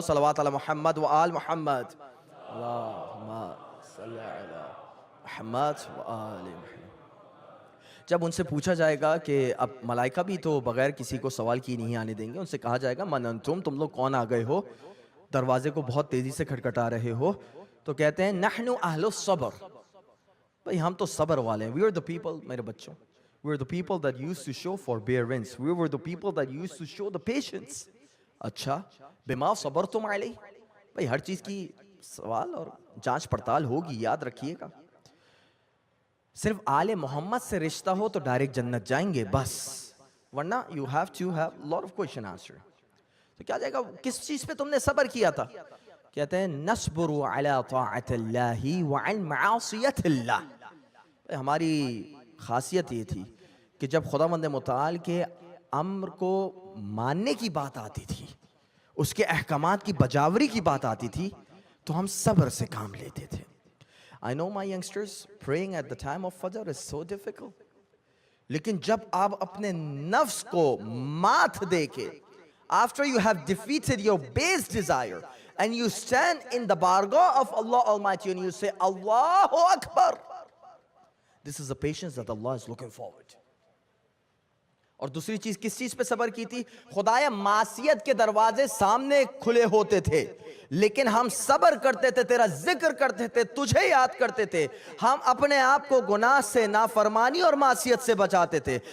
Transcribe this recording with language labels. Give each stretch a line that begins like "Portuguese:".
Arabic: صلوات علی محمد و آل محمد. اللہم صلی علی محمد و آل محمد.
Urdu: جب ان سے پوچھا جائے گا کہ اب ملائکہ بھی تو بغیر کسی کو سوال کی نہیں آنے دیں گے, ان سے کہا جائے گا
Arabic: من انتم,
Urdu: تم لوگ کون آ گئے ہو, دروازے کو بہت تیزی سے کھٹکھٹا رہے ہو. تو کہتے ہیں
Arabic: نحن اہل الصبر,
Urdu: بھئی ہم تو صبر والے ہیں.
English: We are the people,
Urdu: میرے بچوں,
English: we are the people that used to show forbearance, we were the people that used to show the patience.
Urdu: اچھا,
Arabic: بما صبرتم علیہ,
Urdu: بھئی ہر چیز کی سوال اور جانچ پڑتال ہوگی, یاد رکھیے گا. صرف آل محمد سے رشتہ ہو تو ڈائریکٹ جنت جائیں گے بس, ورنہ
English: you have to have lot of question answer.
Urdu: تو کیا جائے گا, کس چیز پہ تم نے صبر کیا تھا؟ کہتے ہیں
Arabic: نصبر علی طاعت اللہ وعن معاصیت اللہ.
Urdu: ہماری خاصیت یہ تھی کہ جب خداوند متعال کے امر کو ماننے کی بات آتی تھی, اس کے احکامات کی بجاوری کی بات آتی تھی, تو ہم صبر سے کام لیتے تھے.
English: I know my youngsters, praying at the time of Fajr is so difficult.
Urdu: لیکن جب آپ اپنے نفس کو مات دے کے,
English: after you have defeated your base desire, and you stand in the bargah of Allah Almighty and you say, Allahu Akbar. This is the patience that Allah is looking forward.
Urdu: اور دوسری چیز, کس چیز پہ صبر کی تھی؟ خدایا معصیت کے دروازے سامنے کھلے ہوتے تھے, لیکن ہم صبر کرتے تھے, تیرا ذکر کرتے تھے, تجھے یاد کرتے تھے, ہم اپنے آپ کو گناہ سے, نافرمانی اور معصیت سے بچاتے تھے.